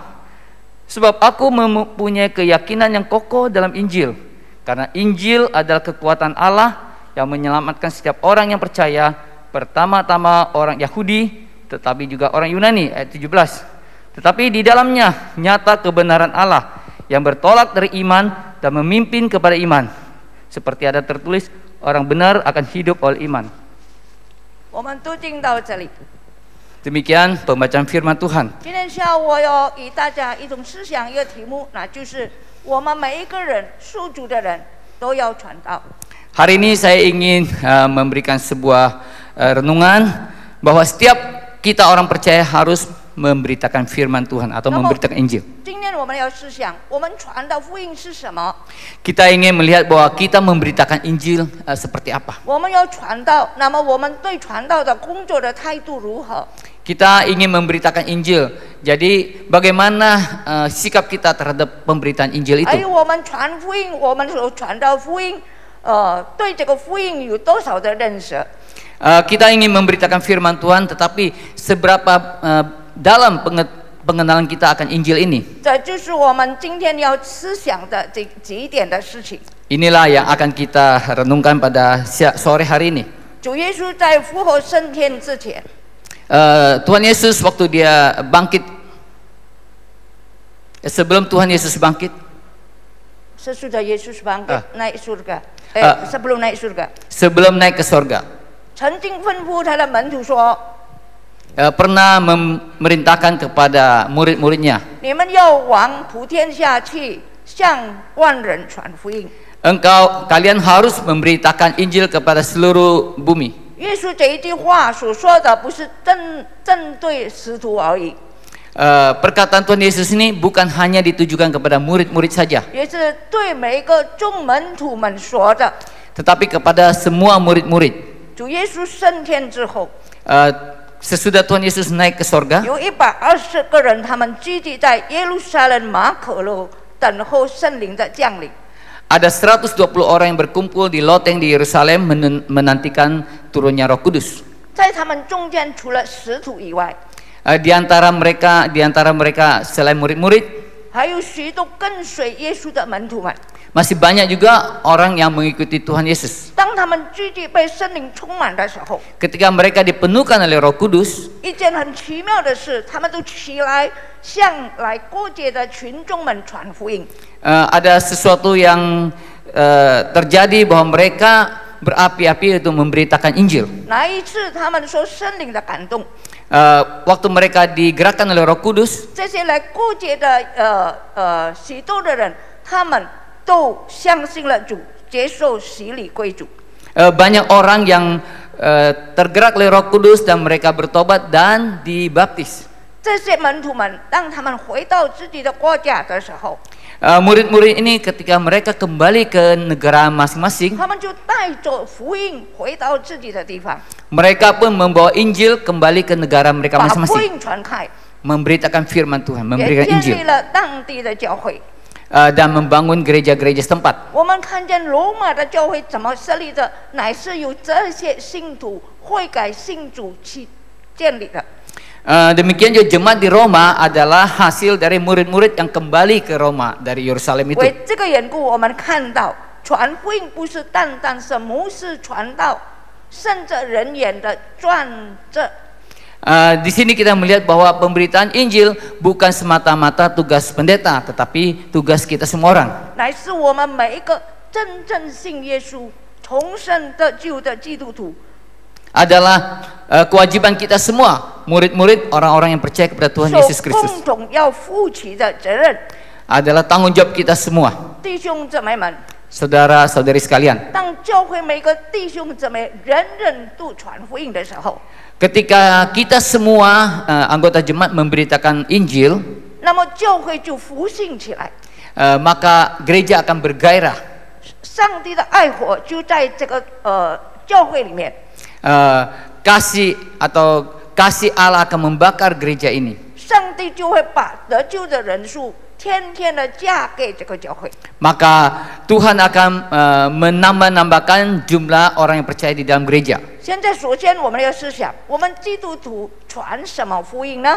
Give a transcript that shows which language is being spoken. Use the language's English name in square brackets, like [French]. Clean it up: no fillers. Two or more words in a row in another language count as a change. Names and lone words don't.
[Indonesian] Sebab aku mempunyai keyakinan yang kokoh dalam Injil, karena Injil adalah kekuatan Allah yang menyelamatkan setiap orang yang percaya, pertama-tama orang Yahudi, tetapi juga orang Yunani. Ayat 17. Tetapi di dalamnya nyata kebenaran Allah yang bertolak dari iman dan memimpin kepada iman. Seperti ada tertulis, orang benar akan hidup oleh iman. [Chinese] 我们读经到这里。 [Indonesian] Demikian pembacaan firman Tuhan. [Chinese] 今天下午我要与大家一同思想一个题目，那就是我们每一个人属主的人都要传道。 [Indonesian] Hari ini saya ingin memberikan sebuah renungan bahwa setiap kita orang percaya harus memberitakan firman Tuhan atau memberitakan Injil. [Chinese] 今天我们要思想，我们传道福音是什么？ [Indonesian] Kita ingin melihat bahwa kita memberitakan Injil seperti apa. [Chinese] 我们要传道，那么我们对传道的工作的态度如何？ [Indonesian] Kita ingin memberitakan Injil. Jadi bagaimana sikap kita terhadap pemberitaan Injil [Chinese] 还有 [Indonesian] itu? [Chinese] 我们传福音，我们所传道福音，对这个福音有多少的认识？ [Indonesian] Kita ingin memberitakan firman Tuhan, tetapi seberapa dalam pengenalan kita akan Injil ini? [Chinese] 这就是我们今天要思想的这几点的事情。 [Indonesian] Inilah yang akan kita renungkan pada sore hari ini. [Chinese] 主耶稣在复活升天之前， [Indonesian] Tuhan Yesus waktu dia bangkit, sebelum Tuhan Yesus bangkit, sesudah Yesus bangkit naik surga，sebelum naik surga， sebelum naik ke sorga, [Chinese] 曾经吩咐他的门徒说， [Indonesian] pernah memerintahkan kepada murid-muridnya, [Chinese] 你们要往普天下去，向万人传福音。 [Indonesian] kalian harus memberitakan Injil kepada seluruh bumi. [Chinese] 耶稣这一句话所说的不是针对使徒而已， [Indonesian] Perkataan Tuhan Yesus ini bukan hanya ditujukan kepada murid-murid saja, [Chinese] 也是对每一个众门徒们说的。 [Indonesian] tetapi kepada semua murid-murid. [Chinese] 主耶稣升天之后， [Indonesian] Sesudah Tuhan Yesus naik ke sorga, [Chinese] 有120个人，他们聚集在耶路撒冷马可楼，等候圣灵的降临。 [Indonesian] ada 120 orang yang berkumpul di loteng di Yerusalem menantikan turunnya Roh Kudus. [Chinese] 在他们中间，除了使徒以外， [Indonesian] Di antara mereka selain murid-murid, [Chinese] 还有许多跟随耶稣的门徒们。 [Indonesian] masih banyak juga orang yang mengikuti Tuhan Yesus. [Chinese] 当他们聚集被圣灵充满的时候， [Indonesian] Ketika mereka dipenuhkan oleh Roh Kudus, [Chinese] 一件很奇妙的事，他们都起来向来过节的群众们传福音。 [Indonesian] ada sesuatu yang terjadi bahwa mereka berapi-api untuk memberitakan Injil. [Chinese] 那一次，他们受圣灵的感动， [Indonesian] Waktu mereka digerakkan oleh Roh Kudus, [Chinese] 这些来过节的许多的人，他们都相信了主，接受洗礼归主。 [Indonesian] banyak orang yang tergerak oleh Roh Kudus dan mereka bertobat dan dibaptis. [Chinese] 这些门徒们，当他们回到自己的国家的时候， [Indonesian] Murid-murid ini ketika mereka kembali ke negara masing-masing, [Chinese] 他们就带着福音回到自己的地方， [Indonesian] mereka pun membawa Injil kembali ke negara mereka [Chinese] 把福 [Indonesian] masing-masing, [Chinese] 音传开， [Indonesian] memberitakan firman Tuhan, [Chinese] 也 [Indonesian] memberikan [Chinese] 建立 [Indonesian] Injil, [Chinese] 了当地的教会。 [Indonesian] dan membangun gereja-gereja setempat. [Chinese] 我们看见罗马的教会怎么设立的，乃是由这些信徒悔改信主去建立的。 [Indonesian] Demikian juga jemaat di Roma adalah hasil dari murid-murid yang kembali ke Roma dari Yerusalem itu. [Chinese] 为这个缘故，我们看到传福音不是单单是牧师传道，圣者人员的专责。 [Indonesian] Di sini kita melihat bahwa pemberitaan Injil bukan semata-mata tugas pendeta, tetapi tugas kita semua orang. [Chinese] 乃是我们每一个真正信耶稣、重生得救的基督徒， [Indonesian] Adalah kewajiban kita semua, murid-murid, orang-orang yang percaya kepada Tuhan [Chinese] 所 [Indonesian] Yesus Kristus. [Chinese] 共同要负起的责任。 [Indonesian] Adalah tanggung jawab kita semua, [Chinese] 弟兄姊妹们， [Indonesian] saudara-saudari sekalian. [Chinese] 当教会每个弟兄姊妹人人都传福音的时候， [Indonesian] Ketika kita semua anggota jemaat memberitakan Injil, [Chinese] 那么教会就复兴起来， [Indonesian] maka gereja akan bergairah. [Chinese] 上帝的爱火就在这个教会里面。 [Indonesian] Kasih Allah akan membakar gereja ini. [Chinese] 上帝就会把得救的人数天天的加给这个教会。 [Indonesian] Maka Tuhan akan menambah-nambahkan jumlah orang yang percaya di dalam gereja. [Chinese] 现在首先我们要思想，我们基督徒传什么福音呢？